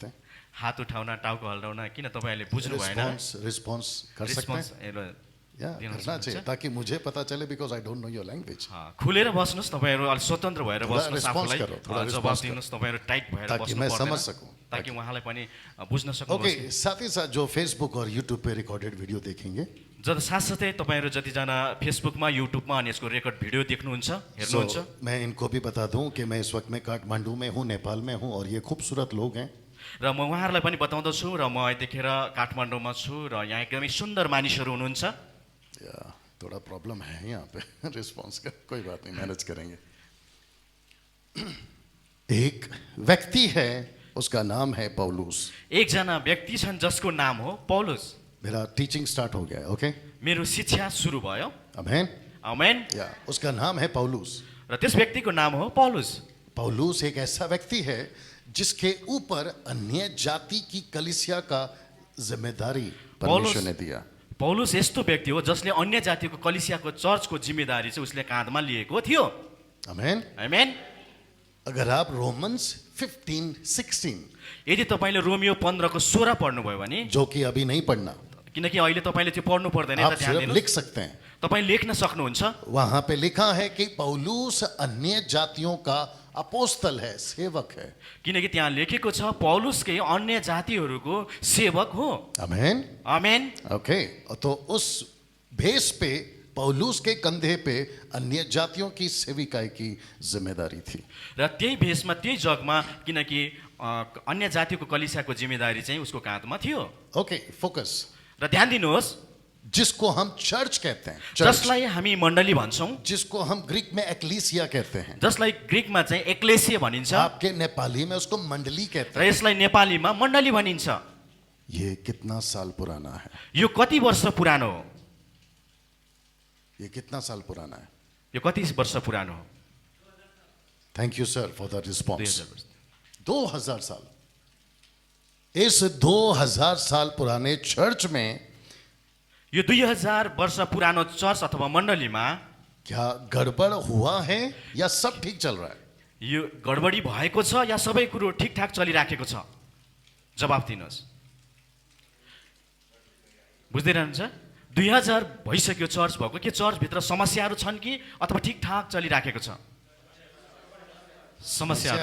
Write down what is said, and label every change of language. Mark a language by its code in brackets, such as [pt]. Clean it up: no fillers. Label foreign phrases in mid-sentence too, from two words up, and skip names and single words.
[ne] हात उठाउन, टाउको हल्लाउन किन तपाईँहरूले बुझ्नु भएन? [hi] रिस्पॉन्स कर सकते हैं, [ne] रिस्पोन्स [hi] या [ne] दिन [hi] करना चाहिए ताकि मुझे पता चले, [en] because I don't know your language. [ne] खुलेर बस्नुहोस्, तपाईँहरू अलिक स्वतन्त्र भएर [hi] थोड़ा [ne] बस्नुहोस्, [hi] response [ne] आफूलाई [hi] करो, थोड़ा [ne] जवाफ response दिनुहोस्, तपाईँहरू टाइट भएर [hi] ताकि [ne] बस्नु [hi] मैं [ne] पर्दैन, [hi] समझ सकूं। [ne] ताकि उहाँलाई पनि बुझ्न [hi] ओके, [ne] सक्नुहोस्। [hi] साथ ही साथ जो फेसबुक और यूट्यूब पे [en] recorded video [hi] देखेंगे, [ne] साथसाथै तपाईँहरू जतिजना फेसबुकमा, युट्युबमा अनि यसको [en] record video [ne] देख्नुहुन्छ, हेर्नुहुन्छ, [hi] मैं इनको भी बता दूं कि मैं इस वक्त में काठमांडू में हूँ, नेपाल में हूँ, और ये खूबसूरत लोग हैं। [ne] र म उहाँहरूलाई पनि बताउँदछु, र म यतिखेर काठमाडौँमा छु, र यहाँ एकदमै सुन्दर मानिसहरू हुनुहुन्छ। [hi] या थोड़ा प्रॉब्लम है यहाँ पे रिस्पॉन्स का, कोई बात नहीं, मैनेज करेंगे। एक व्यक्ति है, उसका नाम है पौलुस। [ne] एकजना व्यक्ति छन् जसको नाम हो पौलुस। [hi] मेरा [en] teaching start [hi] हो गया है, ओके, [ne] मेरो शिक्षा सुरु भयो। [hi] आमेन। [ne] आमेन। [hi] या उसका नाम है पौलुस। [ne] र त्यस व्यक्तिको नाम हो पौलुस। [hi] पौलुस एक ऐसा व्यक्ति है जिसके ऊपर अन्य जाति की कलीसिया का जिम्मेदारी परमेश्वर ने दिया। [ne] पौलुस यस्तो व्यक्ति हो जसले अन्य जातिको कलिसियाको चर्चको जिम्मेदारी चाहिँ उसले काँधमा लिएको थियो। [hi] आमेन। [ne] आमेन। [hi] अगर आप रोमन्स 15:16, [ne] यदि तपाईँले रोमियो 15:16 पढ्नुभयो भने, [hi] जो कि अभी नहीं पढ़ना, [ne] किनकि अहिले तपाईँले त्यो पढ्नु पर्दैन, [hi] आप [ne] यता ध्यान [hi] सिर्फ [ne] दिनुहोस्, [hi] लिख सकते हैं। [ne] तपाईँ लेख्न सक्नुहुन्छ। [hi] वहां पे लिखा है कि पौलुस अन्य जातियों का अपोस्तल है, सेवक है। [ne] किनकि त्यहाँ लेखेको छ पौलुसकै अन्य जातिहरूको सेवक हो। [hi] आमेन। [ne] आमेन। [hi] ओके, तो उस भेस पे पौलुस के कंधे पे अन्य जातियों की सेविकाई की जिम्मेदारी थी। [ne] र त्यही भेषमा, त्यही जगमा, किनकि अन्य जातिको कलिसियाको जिम्मेदारी चाहिँ उसको काँधमा थियो। [en] okay, focus. [ne] र ध्यान दिनुहोस्, [hi] जिसको हम चर्च कहते हैं, चर्च, [ne] जसलाई हामी मण्डली भन्छौँ, [hi] जिसको हम ग्रीक में एक्लीसिया कहते हैं, [ne] जसलाई ग्रीकमा चाहिँ एक्लेसिया भनिन्छ, [hi] आपके नेपाली में उसको मंडली कहते [ne] र [hi] हैं। [ne] यसलाई नेपालीमा मण्डली भनिन्छ। [hi] ये कितना साल पुराना है? [ne] यो कति वर्ष पुरानो हो? [hi] ये कितना साल पुराना है? [ne] यो कति वर्ष पुरानो हो? [en] thank you sir for the [ne] 2000 [en] रिस्पॉन्स। [ne] वर्ष। [hi] 2000 साल। इस 2000 साल पुराने चर्च में [ne] यो 2000 वर्ष पुरानो चर्च अथवा मण्डलीमा [hi] क्या गड़बड़ हुआ है या सब ठीक चल रहा है? [ne] यो गडबडी भएको छ या सबै कुरो ठिकठाक चलिराखेको छ? जवाफ दिनुहोस्। बुझ्दै रहनुहुन्छ? 2000 भइसक्यो चर्च भएको, के चर्चभित्र समस्याहरू छन् कि अथवा ठिकठाक चलिराखेको छ? समस्याहरू